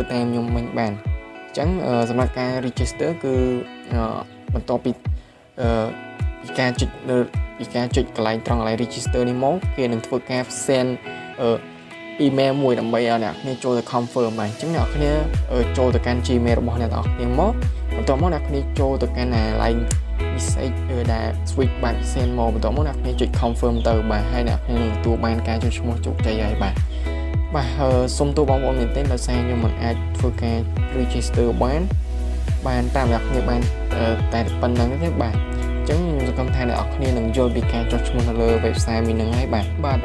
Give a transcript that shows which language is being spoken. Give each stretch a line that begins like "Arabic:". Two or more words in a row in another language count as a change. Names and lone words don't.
Khmer: តាមខ្ញុំមិញបានអញ្ចឹងសម្រាប់ការ register គឺបន្ទាប់ពីការចុចកន្លែងត្រង់កន្លែង register នេះមកគេនឹងធ្វើការ
English: send email
Khmer: មួយដើម្បីឲ្យអ្នកគ្នាចូលទៅ confirm បាទអញ្ចឹងអ្នកគ្នាចូលទៅកាន់ Gmail របស់អ្នកគ្នាមកបន្ទាប់មកអ្នកគ្នាចូលទៅកាន់
English: line message
Khmer: ដែល
English: switch back send
Khmer: មកបន្ទាប់មកអ្នកគ្នាចុច confirm ទៅបាទហើយ អ្នកគ្នានឹងទទួលបានការចុះឈ្មោះជោគជ័យហើយបាទសូមទោសបងប្អូនមែនទែនដោយសារខ្ញុំមិនអាចធ្វើការ register បានតាមអ្នកគ្នាបានតែប៉ុណ្្នឹងទេបាទអញ្ចឹងខ្ញុំសង្ឃឹមថាអ្នកនរគ្នានឹងយល់ពីការចុះឈ្មោះនៅលើ website មួយហ្នឹងហើយបាទ